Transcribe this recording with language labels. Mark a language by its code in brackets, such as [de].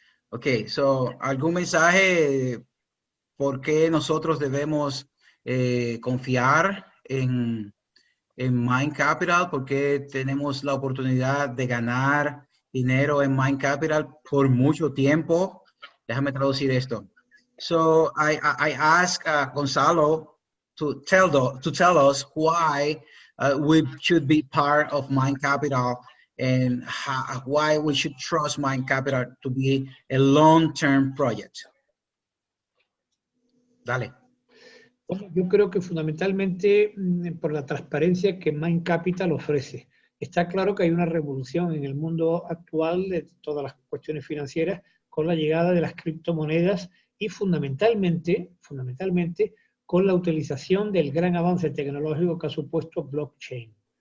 [es] Ok, so, ¿algún mensaje por qué nosotros debemos confiar en Mind Capital? ¿Por qué tenemos la oportunidad de ganar dinero en Mind Capital por mucho tiempo? Déjame traducir esto. [en] So I asked Gonzalo to tell us why we should be part of Mind Capital and why we should trust Mind Capital to be a long-term project. [es] Dale. Bueno, yo creo que fundamentalmente por la transparencia que Mind Capital ofrece. Está claro que hay una revolución en el mundo actual de todas las cuestiones financieras con la llegada de las criptomonedas y fundamentalmente con la utilización del gran avance tecnológico que ha supuesto blockchain.